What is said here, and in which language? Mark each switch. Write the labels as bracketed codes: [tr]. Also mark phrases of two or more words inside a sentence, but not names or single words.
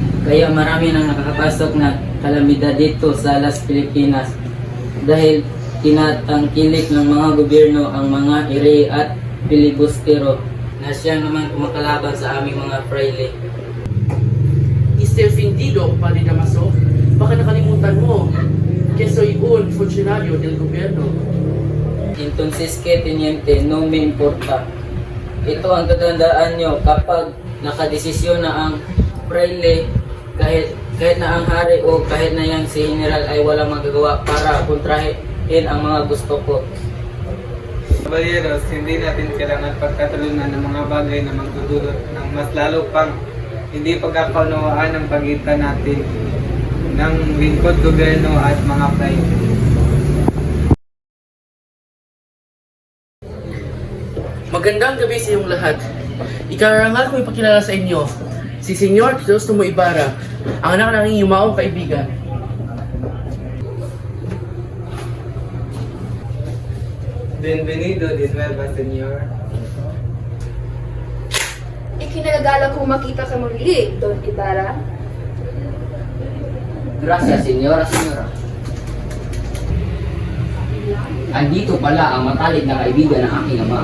[tl] Kaya marami nang nakakapasok na kalamidad dito sa Las Pilipinas dahil tinatangkilik ng mga gobyerno ang mga ire at filibustero na siya naman kumakalaban sa aming mga fraile. [es] Está ofendido, Padre Damaso. [tl] Baka nakalimutan mo [es] que soy un funcionario del gobierno. Entonces, que teniente, no me importa. [tl] Ito ang tatandaan nyo kapag nakadesisyon na ang fraile, kahit na ang hari o kahit na yang si general ay walang magagawa para kontrahin ang mga gusto ko. Kabalyeros, hindi natin kailangan pagkatulunan ng mga bagay na magdudulot ng mas lalo pang hindi pagkakaunawaan ng pagitan natin ng lingkod gobyerno at mga private. Magandang gabi sa iyong lahat. Ikarangal ko ipakilala sa inyo si Senyor Crisostomo Ibarra, ang anak ng iyong yumaong kaibigan. [es] Bienvenido de nuevo, Senyor. [tl] Ikinagagala kong makita ka muli, Don Ibarra. [es] Gracias, senyora. [tl] Andito pala ang matalik na kaibigan ng aking ama.